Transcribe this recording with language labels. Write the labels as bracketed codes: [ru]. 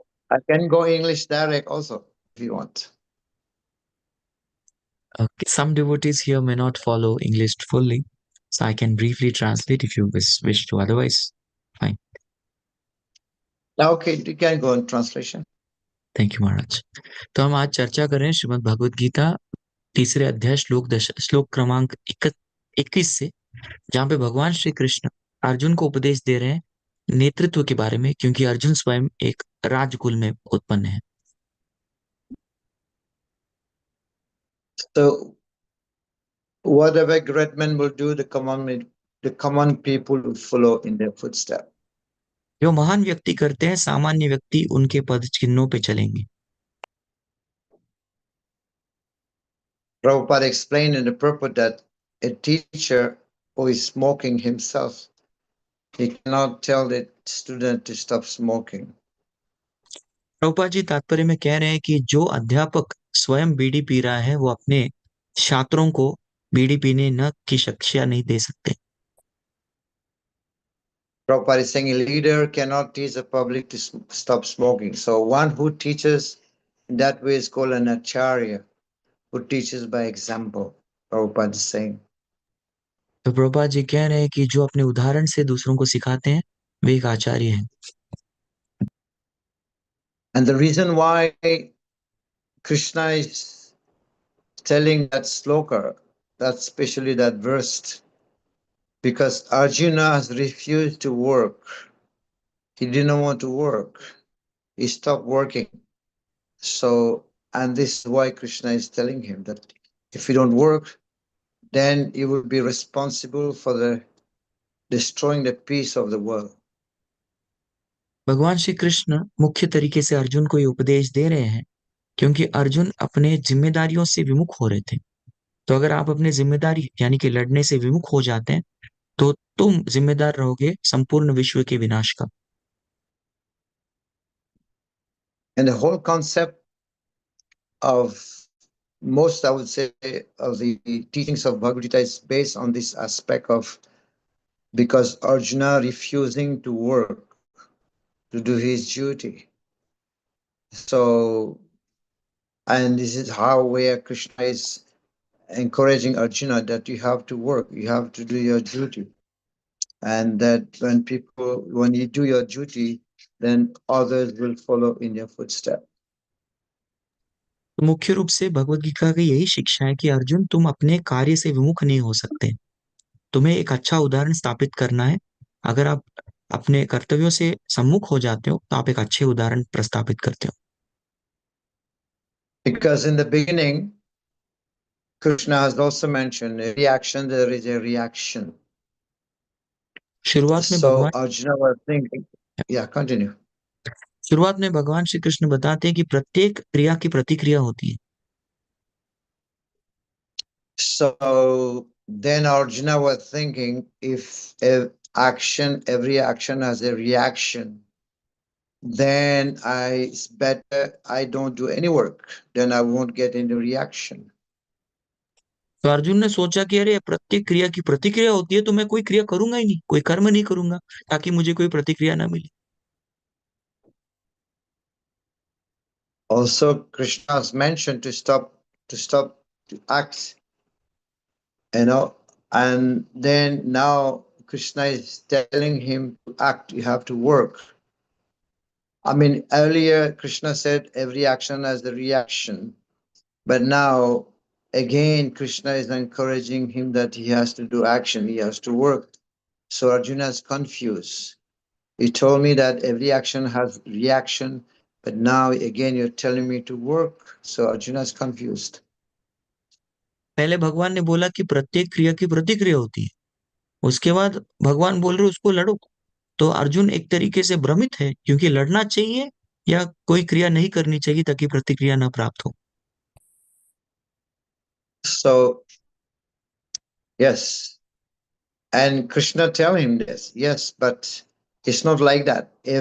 [en] I can go English direct also if you want. Okay, some devotees here may not follow English fully, so I can briefly translate if you wish to. Otherwise, fine. Okay, you can go in translation. Thank you Maharaj. [hi] तो हम आज चर्चा करें श्रीमद् भगवद गीता तीसरे अध्याय श्लोक क्रमांक 21 से जहाँ पे भगवान श्री कृष्ण अर्जुन को उपदेश दे रहे हैं नेतृत्व के बारे में, क्योंकि अर्जुन स्वयं एक राजकुल में उत्पन्न है। [en] So whatever great men will do, the common people will follow in their footsteps. [hi] जो महान व्यक्ति करते हैं, सामान्य व्यक्ति उनके पद चिन्हों पे चलेंगे। [en] Prabhupada explained in the purport that a teacher who is smoking himself, he cannot tell the student to stop smoking. [hi] Prabhupada ji तात्पर्य में कह रहे हैं कि जो अध्यापक स्वयं बीड़ी पी रहा है, वो अपने छात्रों को बीड़ी पीने न की शिक्षा नहीं दे सकते। [en] Prabhupada is saying a leader cannot teach the public to stop smoking. So one who teaches in that way is called an acharya, who teaches by example. Prabhupada is saying. [hi] तो प्रभुपाद जी कह रहे हैं कि जो अपने उदाहरण से दूसरों को सिखाते हैं, वे एक आचार्य हैं। [en] And the reason why Krishna is telling that sloka, that especially that verse, because Arjuna has refused to work. He didn't want to work. He stopped working. So, and this is why Krishna is telling him that if you don't work, then you will be responsible for the destroying the peace of the world. [hi] भगवान श्री कृष्ण मुख्य तरीके से अर्जुन को ये उपदेश दे रहे हैं, क्योंकि अर्जुन अपने जिम्मेदारियों से विमुख हो रहे थे। तो अगर आप अपने जिम्मेदारी यानी कि लड़ने से विमुख हो जाते हैं, तो तुम जिम्मेदार रहोगे संपूर्ण विश्व के विनाश का। [en] And the whole concept of most, I would say, of the teachings of Bhagavad-gita is based on this aspect of, because Arjuna refusing to work, to do his duty. So, and this is how where Krishna is encouraging Arjuna that you have to work, you have to do your duty. And that when you do your duty, then others will follow in your footsteps. [hi] तो मुख्य रूप से भगवद गीता की यही शिक्षा है कि अर्जुन, तुम अपने कार्य से विमुख नहीं हो सकते। तुम्हें एक अच्छा उदाहरण स्थापित करना है। अगर आप अपने कर्तव्यों से सम्मुख हो जाते हो, तो आप एक अच्छे उदाहरण प्रस्थापित करते हो। [en] Because in the beginning, Krishna has also mentioned every action there is a reaction. [hi] शुरुआत में [en] So [hi] भगवान [en] Arjuna was thinking, yeah, continue. [hi] शुरुआत में भगवान श्री कृष्ण बताते हैं कि प्रत्येक क्रिया की प्रतिक्रिया होती है। [en] So then Arjuna was thinking, if every action has a reaction, then it's better I don't do any work. Then I won't get any reaction. [hi] तो अर्जुन ने सोचा कि अरे, प्रत्येक क्रिया की प्रतिक्रिया होती है, तो मैं कोई क्रिया करूंगा ही नहीं, कोई कर्म नहीं करूंगा, ताकि मुझे कोई प्रतिक्रिया ना मिले। [en] Also, Krishna has mentioned to stop to act, and then now Krishna is telling him to act, you have to work. I mean, earlier Krishna said every action has a reaction, but now again Krishna is encouraging him that he has to do action, he has to work. So Arjuna is confused. You told me that every action has reaction, but now again you're telling me to work. So Arjuna is confused. [hi] पहले भगवान ने बोला कि प्रत्येक क्रिया की प्रतिक्रिया होती है, उसके बाद भगवान बोल रहे उसको लड़ो। तो अर्जुन एक तरीके से भ्रमित है, क्योंकि लड़ना चाहिए या कोई क्रिया नहीं करनी चाहिए ताकि प्रतिक्रिया ना प्राप्त हो। [en] So yes, and Krishna tell him this, yes, but it's not like that.